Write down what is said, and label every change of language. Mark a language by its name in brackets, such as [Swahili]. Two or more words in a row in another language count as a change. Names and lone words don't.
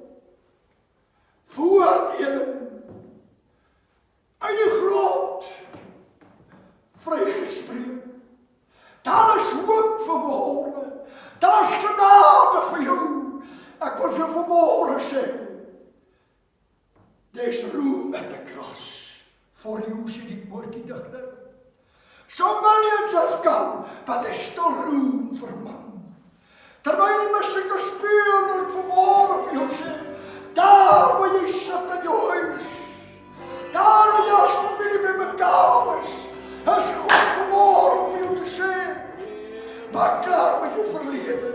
[Afrikaans] Veroordeling, uit die grond, vrygespreek. Daar is hoop vanmôre. Daar is genade vir jou. Ek wil vir jou vanmôre sê, [English] there's room at the cross for you, [Afrikaans] sê die woordjie digter. [English] So millions have come, but there's still room for man. [Afrikaans] Terwyl die musiek speel, wil ek vanmôre vir jou sê, daar waar jy sit in jou huis, daar waar jy as familie met mekaar is God vanmôre om vir jou te sê, maak klaar met jou verlede.